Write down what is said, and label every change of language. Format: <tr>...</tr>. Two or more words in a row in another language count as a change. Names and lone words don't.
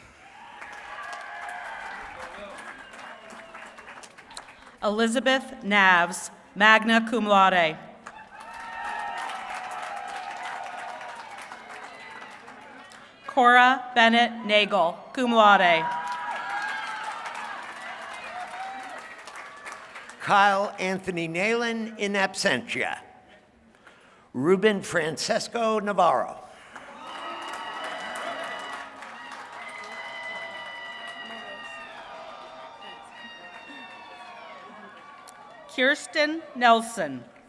<en>Elizabeth Navs,</en> <la>magna cum laude.</la> <en>Cora Bennett Nagel,</en> <la>cum laude.</la> <en>Kyle Anthony Nalen,</en> <la>in absentia.</la> <en>Ruben Francesco Navarro. Kirsten Nelson.</en>